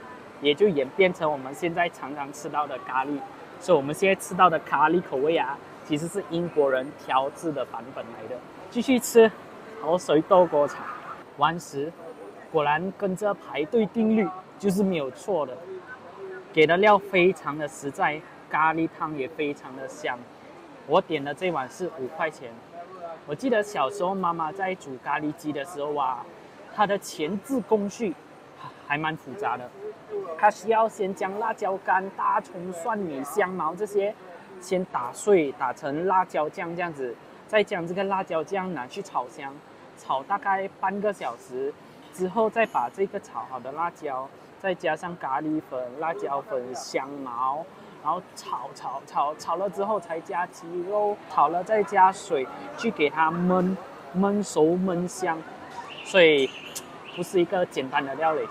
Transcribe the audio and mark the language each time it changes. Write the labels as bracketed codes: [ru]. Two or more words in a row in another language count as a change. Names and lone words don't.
[zh] 也就演变成我們現在常常吃到的咖喱，所以我們現在吃到的咖喱口味啊，其實是英國人調製的版本來的。繼續吃口水豆果茶，完食，果然跟着排隊定律就是沒有錯的。給的料非常的實在，咖喱湯也非常的香。我點的這碗是5 塊錢。我記得小時候媽媽在煮咖喱雞的時候啊，它的前置工序還蠻複雜的。它需要先將辣椒乾、大蔥、蒜米、香茅這些先打碎，打成辣椒醬這樣子，再將這個辣椒醬拿去炒香，炒大概半個小時之後，再把這個炒好的辣椒，再加上咖喱粉、辣椒粉、香茅，然後炒了之後才加雞肉，炒了再加水去給它燜熟燜香，所以不是一個簡單的料理。